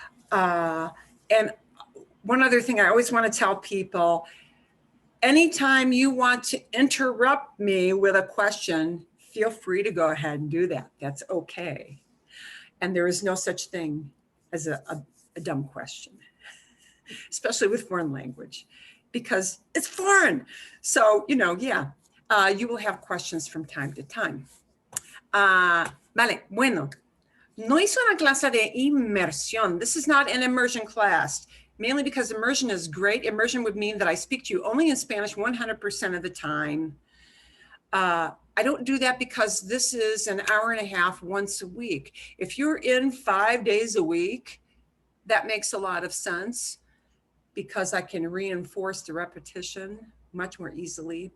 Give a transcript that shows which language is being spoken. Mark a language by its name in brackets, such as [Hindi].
[English] And one other thing I always want to tell people, anytime you want to interrupt me with a question, feel free to go ahead and do that. That's okay. And there is no such thing as a dumb question, especially with foreign language, because it's foreign. So, you know, yeah, you will have questions from time to time. [Spanish] Vale, bueno, no hice una clase de inmersión. [English] This is not an immersion class, mainly because immersion is great. Immersion would mean that I speak to you only in Spanish 100% of the time. I don't do that because this is an hour and a half once a week. If you're in 5 days a week, that makes a lot of sense, because I can reinforce the repetition much more easily.